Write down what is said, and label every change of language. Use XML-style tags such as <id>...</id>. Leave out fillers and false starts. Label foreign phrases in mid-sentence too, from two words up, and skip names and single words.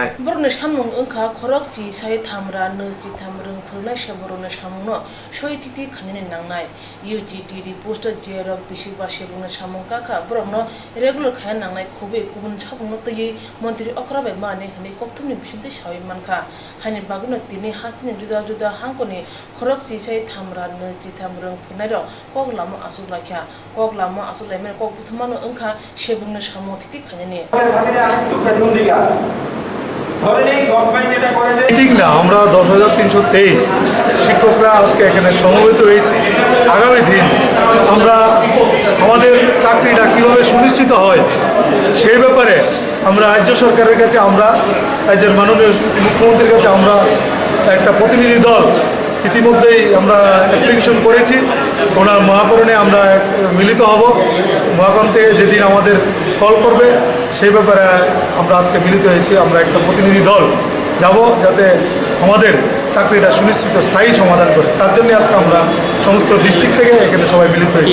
<trp>borne samung ongkha khorok chi sai thamra ne chi thamrung phurna shaborone samungno soi titi khanine nangnai UGTD poster jerok bisi ba sebungna samung kha borokno regular khayan nangnai khobe kubun chabungno tei montri akrabe mane hne kokthumni bisinte sai mankha hani bagno tini hasene juda juda hangkoni khorok chi sai thamra ne chi thamrung phunai ro koglamo asulakhya koglamo asulaimen kok buthmano ongkha sebungna samung titi khanine</trp> <bn>ঠিক না আমরা 10,323 শিক্ষকরা আজকে এখানে সমবেত হয়েছি আগামী দিন আমরা আমাদের চাকরিটা কীভাবে সুনিশ্চিত হয় সেই ব্যাপারে আমরা রাজ্য সরকারের কাছে আমরা রাজ্যের মাননীয় মুখ্যমন্ত্রীর কাছে আমরা একটা প্রতিনিধি দল ইতিমধ্যেই আমরা অ্যাপ্লিকেশন করেছি ওনার মহাকরণে আমরা মিলিত হব মহাকরণ থেকে যেদিন আমাদের কল করবে সেই ব্যাপারে আমরা আজকে মিলিত হয়েছি আমরা একটা প্রতিনিধি দল যাব যাতে আমাদের চাকরিটা সুনিশ্চিত স্থায়ী সমাধান করে তার জন্য আজকে আমরা সমস্ত ডিস্ট্রিক্ট থেকে এখানে সবাই মিলিত হয়েছি</bn>